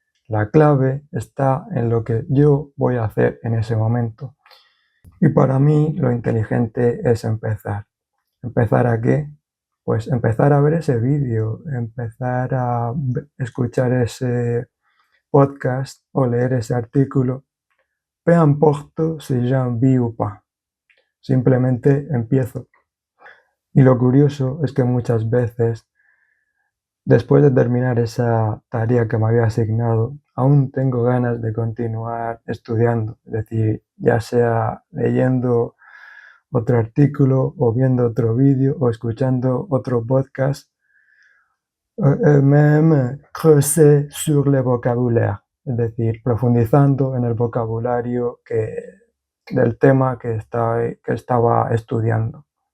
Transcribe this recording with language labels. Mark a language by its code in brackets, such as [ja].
[es] La clave está en lo que yo voy a hacer en ese momento. Y para mí lo inteligente es empezar. ¿Empezar a qué? Pues empezar a ver ese vídeo, empezar a escuchar ese podcast o leer ese artículo. [fr] Peu importe si j'ai envie ou pas. [es] Simplemente empiezo. Y lo curioso es que muchas veces, después de terminar esa tarea que me había asignado, aún tengo ganas de continuar estudiando, es decir, ya sea leyendo otro artículo o viendo otro vídeo o escuchando otro podcast, [fr] même creuser sur le vocabulaire, [es] es decir, profundizando en el vocabulario del tema que estaba estudiando.